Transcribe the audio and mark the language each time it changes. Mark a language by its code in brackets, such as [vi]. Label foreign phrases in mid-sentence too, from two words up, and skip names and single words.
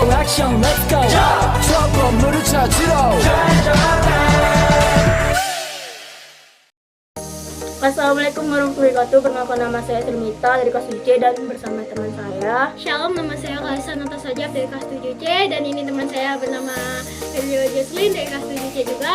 [ko] 액션 [en] let's go [ko] 저 건물을 찾으러 [ar] السلام عليكم ورحمة الله وبركاته. [id] Perkenalkan, nama saya Termita dari kelas 7C dan bersama teman saya. Shalom, nama saya Kalisa Nata Sajab dari kelas 7C dan ini teman saya bernama Rio Jocelyn dari kelas 7C juga.